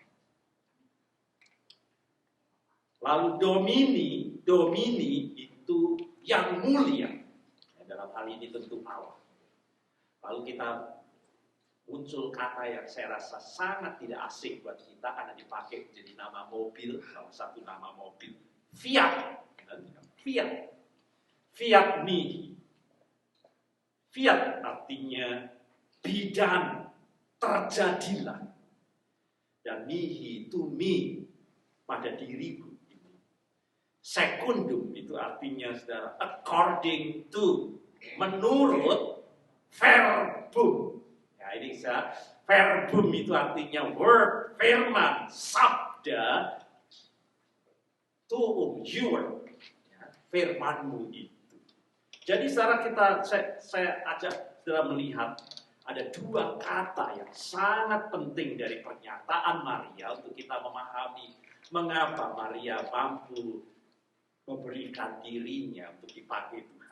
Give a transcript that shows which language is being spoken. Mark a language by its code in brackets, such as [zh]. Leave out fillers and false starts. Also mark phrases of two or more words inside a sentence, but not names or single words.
[id] Lalu domini itu yang mulia. Dalam hal ini tentu Allah. Lalu kita muncul kata yang saya rasa sangat tidak asing buat kita karena dipakai menjadi nama mobil, salah satu nama mobil. [la] Fiat. Fiat mihi. [id] Fiat artinya bidan, terjadilah. Dan mihi itu mi pada diriku. Secundum itu artinya, saudara, [en] according to, [id] menurut verbum. Ya, ini verbum itu artinya word, firman, sabda, tuum, your, ya, firmanmu itu. Jadi saudara, saya ajak saudara melihat ada dua kata yang sangat penting dari pernyataan Maria untuk kita memahami mengapa Maria mampu memberikan dirinya untuk dipakai Tuhan.